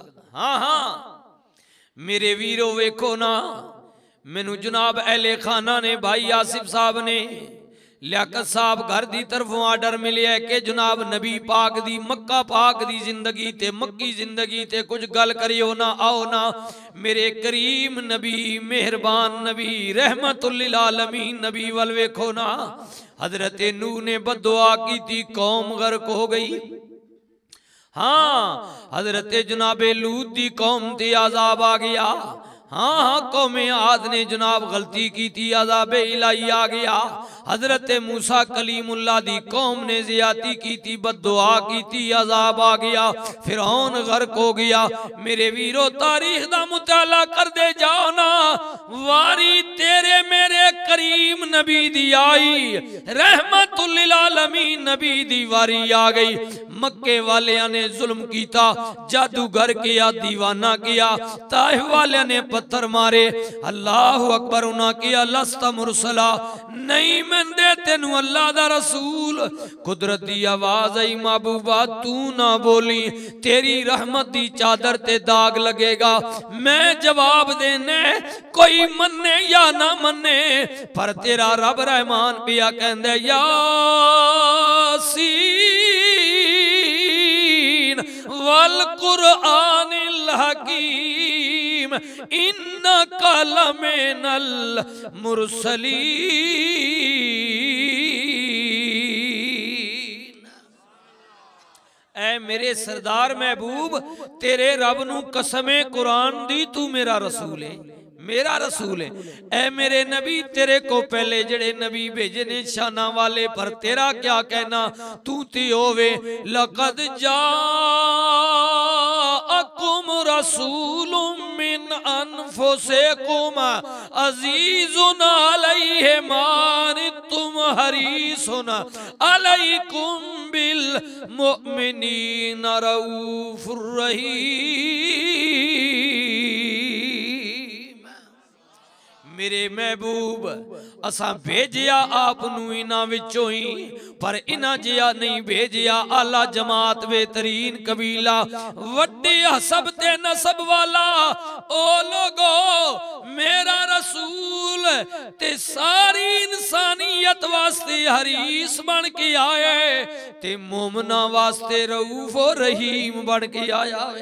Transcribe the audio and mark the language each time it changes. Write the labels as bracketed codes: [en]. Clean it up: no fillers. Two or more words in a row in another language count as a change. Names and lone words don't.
[pa] ہاں ہاں میرے ویرو ویکھو نا، مینوں جناب اہلِ خانہ نے بھائی آصف صاحب نے لیاقت صاحب گھر دی طرفوں آرڈر ملے ہے کہ جناب نبی پاک دی مکہ پاک دی زندگی تے مکی زندگی تے کجھ گل کریو نا، آؤ نا. میرے کریم نبی مہربان نبی رحمۃ للعالمین نبی ول ویکھو نا، حضرت نوح نے بددعا کی تھی، قوم غرق ہو گئی. ہاں حضرت جنابِ لوط دی قوم تے عذاب آ گیا، ہاں ہاں قومِ عاد نے جناب غلطی کی تھی، عذابِ الٰہی آ گیا. حضرت موسیٰ کلیم اللہ دی قوم نے زیادتی کی تھی، بددعا کی تھی، عذاب آ گیا، فرعون غرق ہو گیا. میرے ویرو تاریخ دا مطالعہ کر دے جاؤ نا، واری تیرے میرے کریم نبی دی آئی، رحمۃ للعالمین نبی دی واری آ گئی. مکے والیاں نے ظلم کیا، جادوگر کیا، دیوانہ کیا، طائف والیاں نے پتھر مارے. [ar] الله أكبر [pa] انہیں کیا [ar] لست مرسلا, [pa] نہیں مندے تینوں اللہ دا رسول. قدرت دی آواز آئی، محبوبا توں نا بولی، تیری رحمت دی چادر تے داغ لگے گا. میں جواب دینے کوئی منے یا نا منے، پر تیرا رب رحمان پیا کہندے [ar] يس والقرآن الحكيم إنك لمن المرسلين. [pa] اے میرے سردار محبوب، تیرے رب نوں قسمے قرآن دی توں میرا رسول ہے، میرا رسول ہے. اے میرے نبی، تیرے کو پہلے جیڑے نبی بھیجے نے شاناں والے، پر تیرا کیا کہنا، توں تی ہووے. [ar] لقد جاءكم رسول من أنفسكم عزيز عليه ما عنتم حريص عليكم بالمؤمنين رءوف رحيم. [pa] میرے محبوب اساں بھیجیا آپ انہاں وچوں ہی، پر انہاں جیہا نہیں بھیجیا. اعلیٰ جماعت بہترین قبیلہ، وڈے حسب تے نسب والا او لوکو، میرا رسول تے ساری انسانیت واسطے حریص بن کے آئے، تے مومناں واسطے رؤف اور رحیم بن کے آیا.